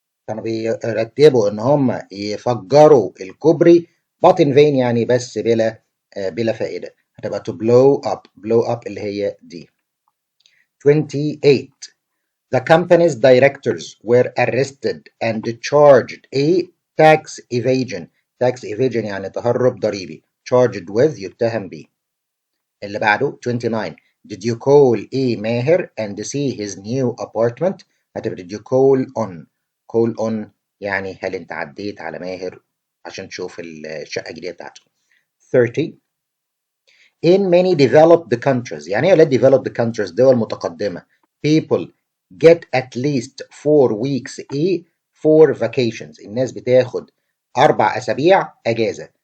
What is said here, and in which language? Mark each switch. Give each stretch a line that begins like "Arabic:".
Arabic: كانوا بيرتبوا إن هم يفجروا الكوبري
English: but in vain
Arabic: يعني بس بلا فائدة. هتبقى
English: to blow up
Arabic: اللي هي دي.
English: 28. The company's directors were arrested and charged tax evasion.
Arabic: tax evasion يعني تهرب ضريبي.
English: charged with
Arabic: يتهم به. اللي بعده 29.
English: Did you call Maher and see his new apartment?
Arabic: هتبقى
English: did you call on
Arabic: يعني هل انت عديت على ماهر عشان تشوف الشقة الجديدة بتاعته.
English: 30. In many developed countries
Arabic: يعني ايه
English: developed countries؟
Arabic: دول متقدمة.
English: People get at least 4 weeks for vacations.
Arabic: الناس بتاخد 4 أسابيع أجازة.